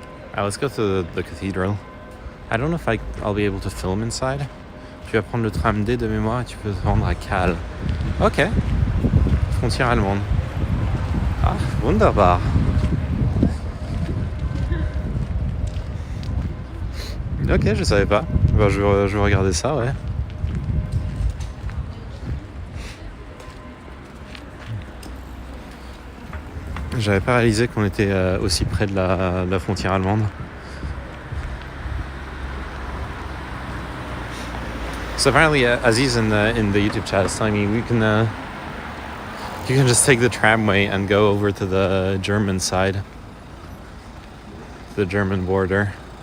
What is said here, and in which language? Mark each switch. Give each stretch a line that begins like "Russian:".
English: Alright, let's go to the cathedral. I don't know if I'll be able to film inside.
French: Tu vas prendre le tram D de mémoire et tu peux te rendre à Cal. Ok. Frontière allemande. Ah,
German: wunderbar.
French: Ok, je savais pas. Bah, je vais regarder ça, ouais. J'avais pas réalisé qu'on était aussi près de la frontière allemande.
English: So apparently, Aziz in the YouTube chat is telling me you can just take the tramway and go over to the German side, the German border.